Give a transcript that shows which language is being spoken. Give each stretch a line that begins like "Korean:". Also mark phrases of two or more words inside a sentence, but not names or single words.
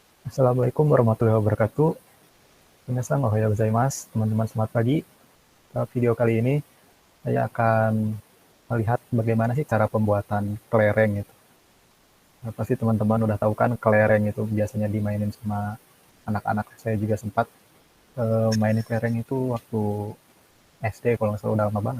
Arabic: السلام عليكم ورحمة الله وبركاته.
Japanese: みなさん、おはようございます.
Indonesian: Teman-teman selamat pagi. Video kali ini saya akan melihat bagaimana sih cara pembuatan kelereng itu. Pasti teman-teman udah tahu kan kelereng itu biasanya dimainin sama anak-anak. Saya juga sempat mainin kelereng itu waktu SD kalau nggak salah, udah lama banget.